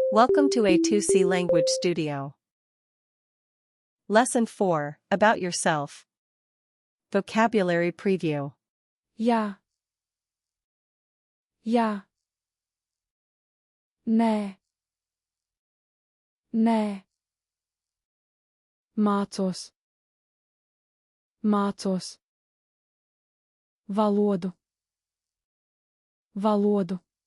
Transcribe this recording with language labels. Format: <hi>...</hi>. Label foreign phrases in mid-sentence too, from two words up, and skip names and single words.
<en>Welcome to A2C Language Studio. Lesson 4, About Yourself. Vocabulary Preview.</en> <lv>Ja. Ja. Nē. Nē. Mācos. Mācos. Valodu. Valodu.</lv>